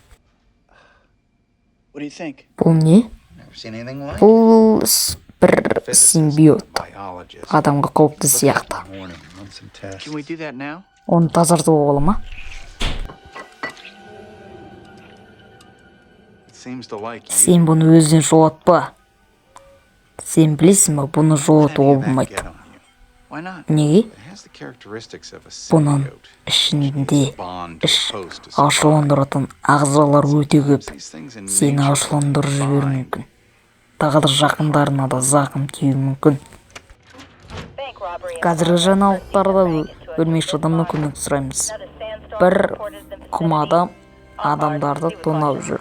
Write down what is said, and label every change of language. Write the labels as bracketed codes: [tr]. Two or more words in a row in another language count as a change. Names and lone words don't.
[en] What do you think? [kk] Бұл не? [en] Never seen anything like it. [kk] Бұл бір симбиот. [en] Biologist. [kk] Адамға қауіпті сияқты. [en] Warning, run some tests. Can we do that now? [kk] Оны тазартуға бола ма? [en] It seems to like you. [kk] Сен бұны өзінен жолатпа. Сен білесің ба, бұны жолатуға болмайды. [en] Get on you. Why not? [kk] Неге? [en] It has the characteristics of a [kk] Бұның [en] symbiote. [kk] ішінде [en] Bond to [kk] іш [en] the host to survive. [kk] ашуландыратын ағзалар өте көп. [en] These things in [kk] Сені [en] nature [kk] ашуландырып жіберуі [en] combine. [kk] мүмкін. Тағы да жақындарына да зақым тиюі мүмкін. Қазіргі жаңалықтарда өлмекші адамнан көмек сұраймыз. Бір құм адам адамдарды тонап жүр.